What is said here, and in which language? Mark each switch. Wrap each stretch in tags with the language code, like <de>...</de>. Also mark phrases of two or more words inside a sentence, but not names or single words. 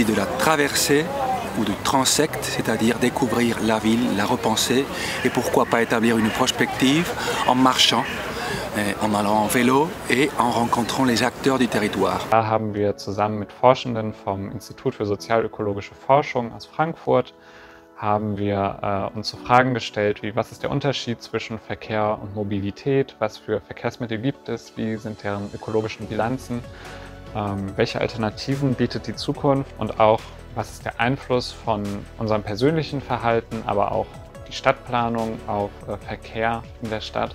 <fr>de la traversée ou du transect, c'est-à-dire découvrir la ville, la repenser et pourquoi pas établir une prospective en marchant, en allant en vélo et en rencontrant les acteurs du territoire.</fr> <de>Da haben wir zusammen mit Forschenden vom Institut für sozialökologische Forschung aus Frankfurt haben wir uns so Fragen gestellt wie, was ist der Unterschied zwischen Verkehr und Mobilität, was für Verkehrsmittel gibt es, wie sind deren ökologischen Bilanzen, welche Alternativen bietet die Zukunft und auch, was ist der Einfluss von unserem persönlichen Verhalten, aber auch die Stadtplanung auf Verkehr in der Stadt.</de>